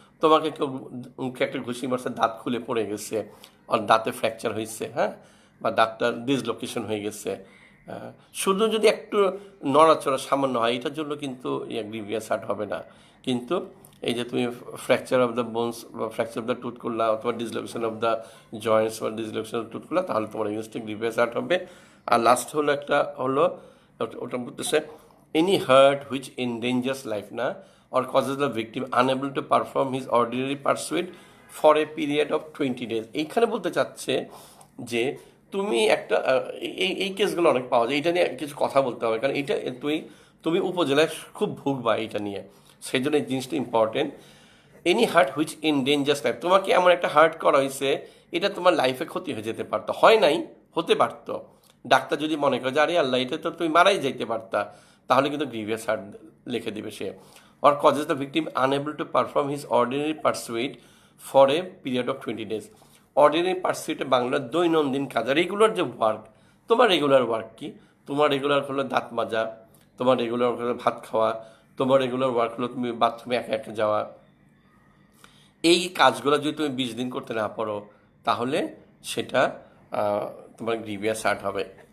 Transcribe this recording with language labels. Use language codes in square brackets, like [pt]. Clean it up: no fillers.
[bn] তোমাকে কেউ মুখে একটা ঘুষি মারছে, দাঁত খুলে পড়ে গেছে, আর দাঁতে ফ্র্যাকচার হয়েছে, হ্যাঁ, বা দাঁতটা ডিসলোকেশন হয়ে গেছে, শুধু যদি একটু নড়াচড়া সামান্য হয়, এটার জন্য কিন্তু গ্রিভিয়াস হার্ট হবে না। কিন্তু এই যে তুমি [en] fracture of the bones [bn] বা [en] fracture of the tooth [bn] করলা, অথবা [en] dislocation of the joints [bn] বা [en] dislocation of tooth [bn] করলা, তাহলে তোমার এগেনস্টে গ্রিভিয়াস হার্ট হবে। আর লাস্ট হলো একটা হলো, ওটা বলতেছে [en] Any hurt which endangers life না, or causes the victim unable to perform his ordinary pursuit for a period of 20 days। [bn] এইখানে বলতে চাচ্ছে যে তুমি একটা এই কেসগুলো অনেক পাওয়া যায়, এটা নিয়ে কিছু কথা বলতে হবে, কারণ এটা তুমি উপজেলায় খুব ভুগবা এটা নিয়ে, সেই জন্য এই জিনিসটা important. [en] any hurt which endangers life, [bn] তোমাকে এমন একটা হার্ট করা হয়েছে এটা তোমার লাইফে ক্ষতি হয়ে যেতে পারতো, হয় নাই, হতে পারতো। ডাক্তার যদি মনে করে যে আরে আল্লাহ এটা তো তুমি মারাই যাইতে পারতা, তাহলে কিন্তু গ্রিভিয়াস হার্ট লিখে দিবে সে। [en] or causes the victim unable to perform his ordinary pursuit for a period of 20 days. [bn] Ordinary পার্সুইটে Bangla দৈনন্দিন কাজ। আর রেগুলার যে ওয়ার্ক, তোমার রেগুলার ওয়ার্ক কি? তোমার রেগুলার হলো দাঁত মাজা, তোমার রেগুলার হলো ভাত খাওয়া, তোমার রেগুলার ওয়ার্ক হলো তুমি বাথরুমে একা একা যাওয়া। এই কাজগুলো যদি তুমি 20 দিন করতে না পারো তাহলে সেটা তোমার গ্রিভিয়াস হার্ট হবে।